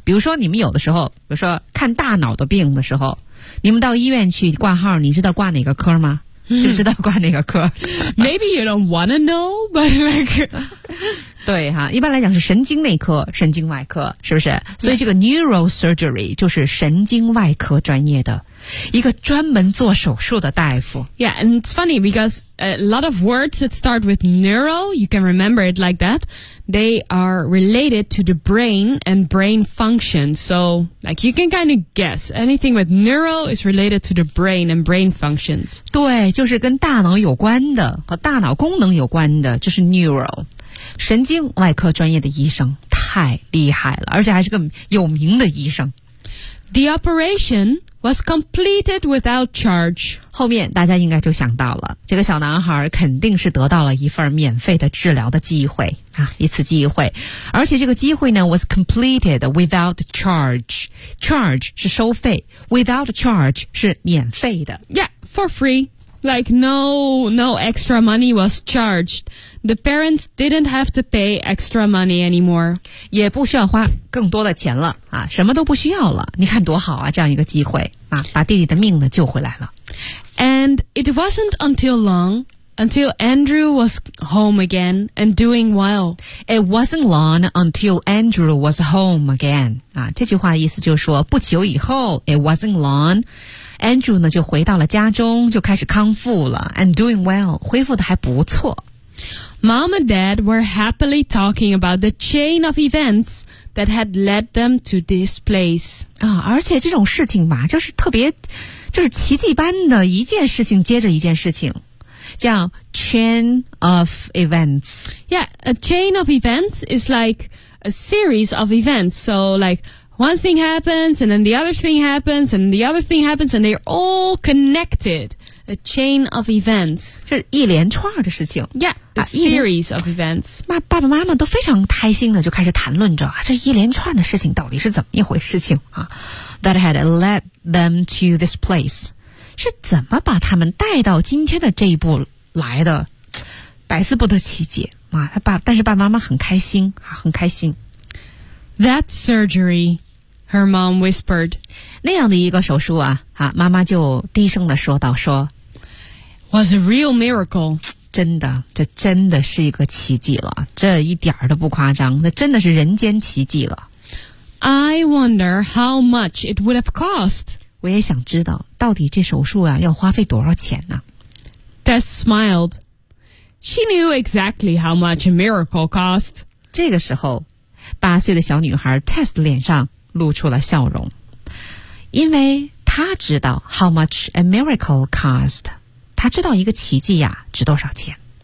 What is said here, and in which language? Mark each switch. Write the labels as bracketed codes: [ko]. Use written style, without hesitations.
[zh] 比如说你们有的时候比如说看大脑的病的时候你们到医院去挂号你知道挂哪个科吗就知道挂哪个科。 [en] Maybe you don't wanna know, but like... [zh] 对哈、啊、一般来讲是神经内科神经外科是不是所以这个 neural surgery 就是神经外科专业的。一个专门做手术的大夫。 [en] Yeah, and it's funny because a lot of words that start with neuro, you can remember it like that, they are related to the brain and brain function. So, like, you can kind of guess. Anything with neuro is related to the brain and brain functions. [zh] 对，就是跟大脑有关的，和大脑功能有关的，就是 neuro。神经外科专业的医生，太厉害了，而且还是个有名的医生。 [en] The operation... was completed without charge. [zh] 后面大家应该就想到了这个小男孩肯定是得到了一份免费的治疗的机会啊，一次机会。而且这个机会呢 [en] was completed without charge. [zh] Charge 是收费 ,without charge 是免费的。 [en] Yeah, for free. Like no extra money was charged. The parents didn't have to pay extra money anymore. [zh] 也不需要花更多的钱了啊，什么都不需要了。你看多好啊，这样一个机会啊，把弟弟的命呢救回来了。 [en] And it wasn't until long Until Andrew was home again and doing well. It wasn't long until Andrew was home again. [zh] 啊，这句话的意思就是说不久以后 [en] it wasn't long. [zh] Andrew 呢就回到了家中就开始康复了 [en] and doing well, [zh] 恢复的还不错。 [en] Mom and Dad were happily talking about the chain of events that had led them to this place. [zh] 啊，而且这种事情吧就是特别就是奇迹般的一件事情接着一件事情。叫 chain of events. [en] Yeah, a chain of events is like a series of events. So like one thing happens and then the other thing happens and the other thing happens and they're all connected. A chain of events. [zh] 是一连串的事情。 [en] Yeah, a series of events. [zh] 爸爸妈妈都非常开心的就开始谈论着这一连串的事情到底是怎么一回事情啊。 [en] That had led them to this place. [zh] 是怎么把他们带到今天的这一步来的？百思不得其解啊！但是爸爸妈妈很开心啊，很开心。 [en] That surgery, her mom whispered. [zh] 那样的一个手术啊，啊，妈妈就低声的说道：“说 [en] was a real miracle. [zh] 真的，这真的是一个奇迹了，这一点儿都不夸张，那真的是人间奇迹了。 [en] I wonder how much it would have cost.” [zh] 我也想知道到底这手术啊要花费多少钱呢、啊、 [en] Tess smiled. She knew exactly how much a miracle cost. [zh] 这个时候八岁的小女孩 Tess 脸上露出了笑容。因为她知道 [en] how much a miracle cost. [zh] 她知道一个奇迹啊值多少钱。